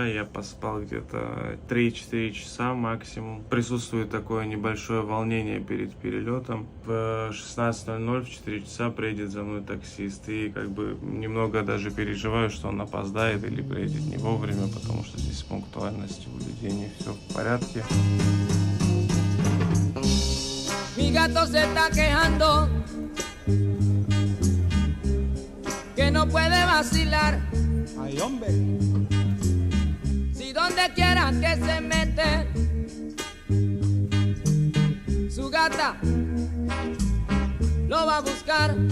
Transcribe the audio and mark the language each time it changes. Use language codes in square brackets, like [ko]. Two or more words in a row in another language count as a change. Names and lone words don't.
[ru] Я поспал где-то 3-4 часа максимум. Присутствует такое небольшое волнение перед перелетом. В 16:00 в 4 часа приедет за мной таксист. И как бы немного даже переживаю, что он опоздает или приедет не вовремя, потому что здесь с пунктуальностью у людей не все в порядке. [es] Mi gato se está quejando que no puede vacilar. Ay, hombre. Si donde quiera que se mete su gata lo va a buscar.